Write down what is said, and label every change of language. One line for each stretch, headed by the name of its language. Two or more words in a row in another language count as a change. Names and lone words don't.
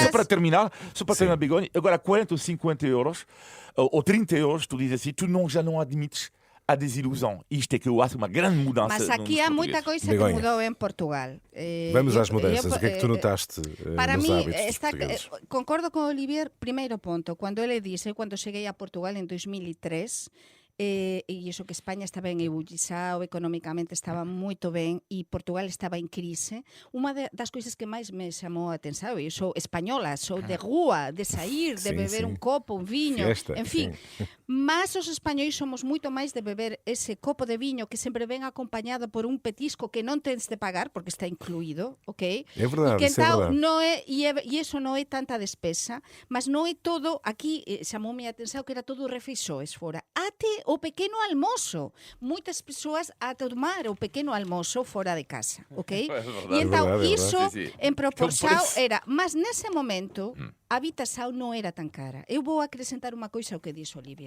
Portuguese: Só para terminar, Begonha, agora 40 ou 50 euros, ou 30 euros, tu dizes assim, tu já não admites a desilusão. Isto é que eu acho uma grande mudança. Mas aqui há muita coisa Begonha, que mudou em Portugal. Vamos às mudanças. O que é que tu notaste nos hábitos dos portugueses? Concordo com Olivier, primeiro ponto. Quando ele disse, quando cheguei a Portugal em 2003,
Galician: e iso que España estaba en ebullição, economicamente estaba moito ben e Portugal estaba en crise, unha das coisas que máis me chamou a atención, eu sou española, sou de rúa, de sair, de beber un copo, un viño, en fin, mas os españois somos moito máis de beber ese copo de viño que sempre ven acompañado por un petisco que non tens de pagar porque está incluído, ok?
Portuguese: É verdade, que isso é verdade.
Galician: E iso non é tanta despesa, mas non é todo, aquí chamoume a atención que era todo refeições fora, até o pequeno almoço. Muitas persoas a tomar o pequeno almoço fora de casa, ok? E então, iso en proporción era... Mas nese momento, a habitação não era tão cara.
Portuguese: Eu vou acrescentar uma coisa ao que disse Olivier.